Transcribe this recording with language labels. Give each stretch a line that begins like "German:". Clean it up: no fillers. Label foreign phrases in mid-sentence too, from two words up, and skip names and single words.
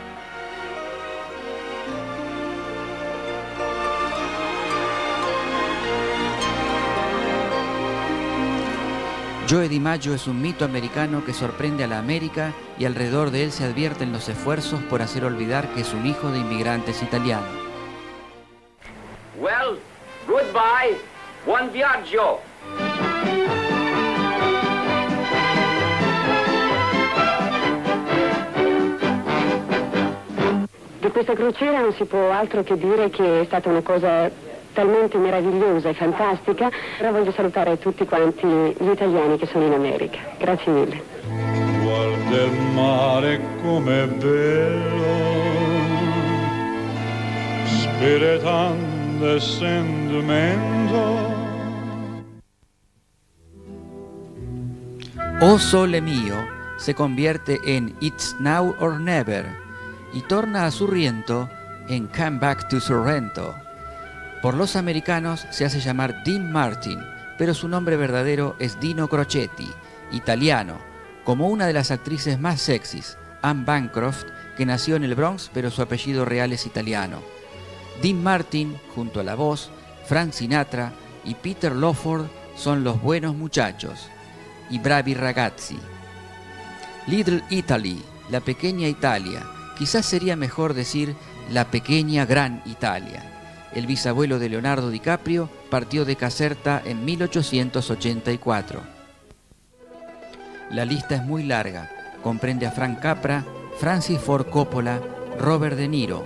Spanish: Joe DiMaggio es un mito americano que sorprende a la América y alrededor de él se advierten los esfuerzos por hacer olvidar que es un hijo de inmigrantes italianos.
English: Well, goodbye,
Italian: buon viaggio. Di questa crociera non si può altro che dire che è stata una cosa talmente meravigliosa e fantastica. Ora voglio salutare tutti quanti gli italiani che sono in America. Grazie mille. Guarda il mare com'è bello, spiritando e sentimento.
Spanish: Oh Sole Mio se convierte en It's Now or Never y torna a Sorrento en Come Back to Sorrento. Por los americanos se hace llamar Dean Martin, pero su nombre verdadero es Dino Crocetti, italiano, como una de las actrices más sexys, Anne Bancroft, que nació en el Bronx, pero su apellido real es italiano. Dean Martin, junto a la voz, Frank Sinatra y Peter Lawford son los buenos muchachos, y
Italian: bravi ragazzi.
Spanish: Little Italy, la pequeña Italia, quizás sería mejor decir la pequeña gran Italia. El bisabuelo de Leonardo DiCaprio partió de Caserta en 1884. La lista es muy larga, comprende a Frank Capra, Francis Ford Coppola, Robert De Niro.